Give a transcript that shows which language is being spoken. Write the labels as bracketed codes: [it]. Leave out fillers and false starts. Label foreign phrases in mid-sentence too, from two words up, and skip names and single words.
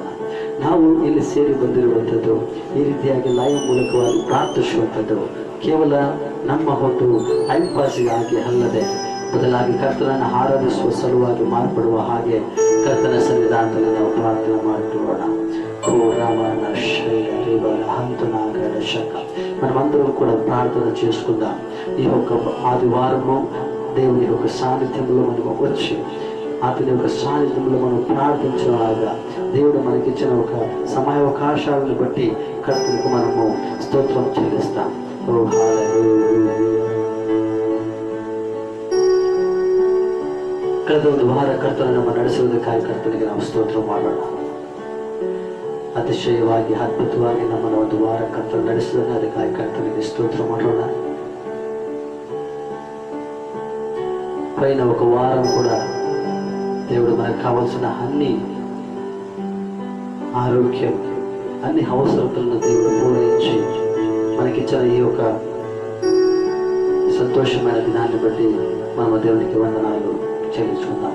[kn] ನಾವು ಇಲ್ಲಿ ಸೇರಿ ಬಂದಿರುವಂಥದ್ದು ಈ ರೀತಿಯಾಗಿ ಲೈವ್ ಮೂಲಕವಾಗಿ ಪ್ರಾರ್ಥಿಸುವಂಥದ್ದು ಕೇವಲ ನಮ್ಮ ಹೊತ್ತು [en] time pass [kn] ಅಲ್ಲದೆ ಬದಲಾಗಿ ಕರ್ತನನ್ನು ಆರಾಧಿಸುವ ಸಲುವಾಗಿ ಮಾರ್ಪಡುವ ಹಾಗೆ ಕರ್ತನ ಸನ್ನಿಧಾನದಲ್ಲಿ ನಾವು ಪ್ರಾರ್ಥನೆ ಮಾಡಿಕೊಳ್ಳೋಣ. [te] మనమందరం కూడా ప్రార్థన చేసుకుందాం. ఈ యొక్క ఆదివారము దేవుని యొక్క సాన్నిధ్యంలో మనకు వచ్చి అతని యొక్క సాన్నిధ్యంలో మనం ప్రార్థించేలాగా దేవుడు మనకిచ్చిన ఒక సమయావకాశాలను బట్టి కర్తలకు మనము స్తోత్రం చెల్లిస్తాం. [kn] ಕಳೆದ ಒಂದು ವಾರ ಕರ್ತನ ನಮ್ಮ ನಡೆಸುವುದಕ್ಕಾಗಿ ಕರ್ತನಿಗೆ ನಾವು ಸ್ತೋತ್ರ ಮಾಡೋಣ. ಅತಿಶಯವಾಗಿ ಅದ್ಭುತವಾಗಿ ನಮ್ಮನ್ನು ಒಂದು ವಾರ ಕರ್ತನ ನಡೆಸಿದರೆ ಅದಕ್ಕಾಗಿ ಕರ್ತನಿಗೆ ಸ್ತೋತ್ರ ಮಾಡೋಣ. [te] పైన ఒక వారం కూడా దేవుడు మనకు కావాల్సిన అన్ని ఆరోగ్యం, అన్ని అవసరతలను దేవుడు పూరించి మనకిచ్చిన ఈ యొక్క సంతోషమైన దినాన్ని బట్టి మనం దేవునికి వందనాలు చెల్లించుకుందాం.